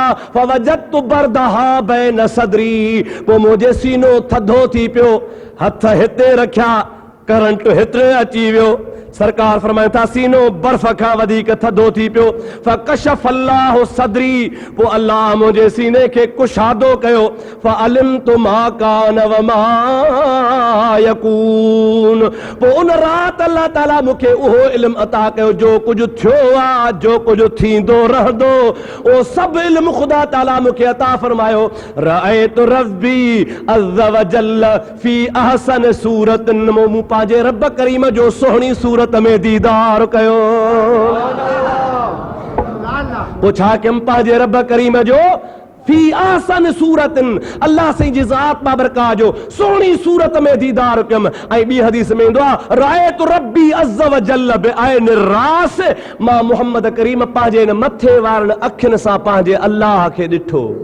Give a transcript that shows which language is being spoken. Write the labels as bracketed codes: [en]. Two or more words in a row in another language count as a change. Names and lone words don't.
[ar] فوجدت بردها بين صدري, [sd] पोइ मुंहिंजे सीनो थधो थी पियो। हथ हिते रखिया, करंट हिते अची वियो। सरकार फरमाए था सीनो बर्फ खां वधीक थधो थी पियो। [ar] فكشف الله صدري, [sd] पोइ अल्लाह मुंहिंजे सीने खे कुशादो कयो। [ar] فعلمت ما كان وما يكون, [sd] पोइ उन राति अल्लाह ताला मूंखे उहो इल्मु अता कयो जो कुझु थियो आहे, जो कुझु थींदो रहंदो, उहो सभु इल्मु ख़ुदा ताला मूंखे अता फरमायो। [ar] رأيت ربي عز وجل في أحسن صورة, [sd] मूं पंहिंजे रब करीम जो सुहिणी सूरत में दीदार कयो। पोइ छा कयमि? पंहिंजे रब करीम जो [ar] في أحسن صورة, [sd] अल्लाह साईं जी ज़ात बाबरकात जो सुहिणी सूरत में दीदार कयमि। ऐं ॿी हदीस में ईंदो आहे [ar] رأيت ربي عز وجل بعيني رأس, [sd] मां मुहम्मद करीम पंहिंजे इन मथे वारनि अखियुनि सां पंहिंजे अल्लाह खे ॾिठो।